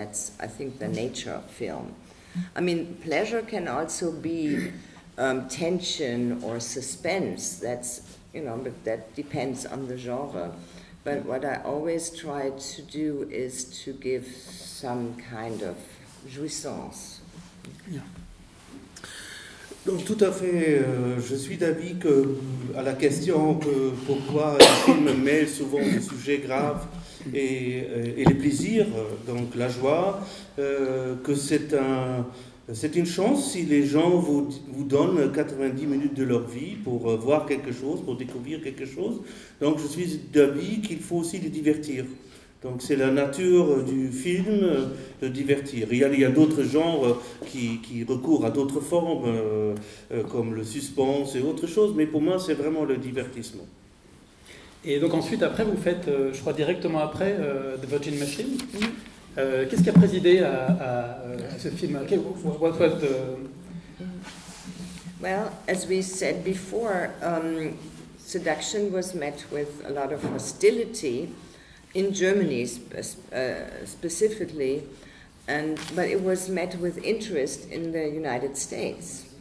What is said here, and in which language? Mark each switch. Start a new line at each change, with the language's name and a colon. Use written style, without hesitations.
English: That's, I think, the nature of film. I mean, pleasure can also be tension or suspense. That's, but that depends on the genre. But what I always try to do is to give some kind of jouissance. Yeah.
French: Donc tout à fait, je suis d'avis que à la question que pourquoi le film mêle souvent des sujets graves et les plaisirs, donc la joie, que c'est une chance si les gens vous donnent 90 minutes de leur vie pour voir quelque chose, pour découvrir quelque chose. Donc je suis d'avis qu'il faut aussi les divertir. Donc c'est la nature du film de divertir. Il y a d'autres genres qui recourent à d'autres formes, comme le suspense et autre chose, mais pour moi c'est vraiment le divertissement. Et donc ensuite, après, vous faites, je crois directement après, The Virgin Machine. Qu'est-ce qui a présidé à ce film?
English: What was the... Well, as we said before, Seduction was met with a lot of hostility in Germany specifically, but it was met with interest in the United States.